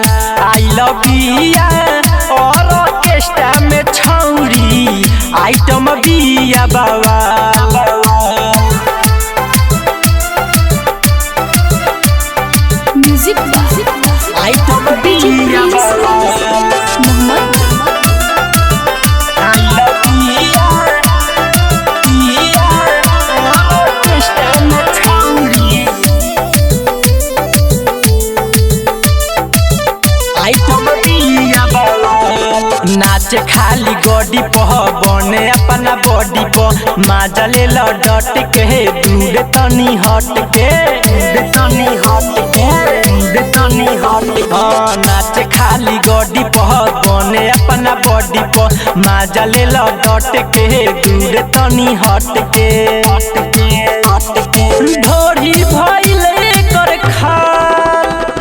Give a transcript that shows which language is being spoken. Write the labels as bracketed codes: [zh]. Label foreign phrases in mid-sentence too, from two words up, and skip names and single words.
[en] I love you [bho] ऑर्केस्ट्रा में छौरी आइटम बिया बवाल। म्यूजिक आइटम बिया बवाल। मोहम्मद [en] I love you, [bho] ऑर्केस्ट्रा में छौरी आइटम बिया बवाल। नाच खाली गोडी पह बने अपना बॉडी प माजा ले लो डट के दूर तनी हट के नाच खाली गोडी पह बने अपना बॉडी प माजा ले लो डट के दूर तनी हट के ढोरी भइल कर खाल।